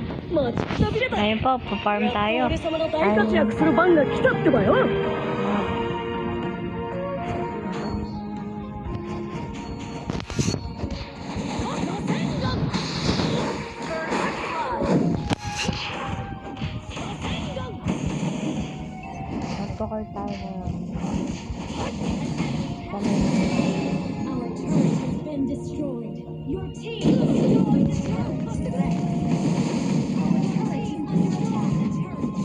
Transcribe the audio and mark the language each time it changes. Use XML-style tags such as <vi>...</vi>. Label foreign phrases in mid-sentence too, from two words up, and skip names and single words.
<tl>Ngayon po, pa-farm tayo.</tl> <ja>俺様の大活躍する番が来たってばよ。</ja> <tl>Magpakal tayo ngayon.</tl> <en>Our turret has been destroyed. Your team destroyed the turret. Our turret is under attack.</en>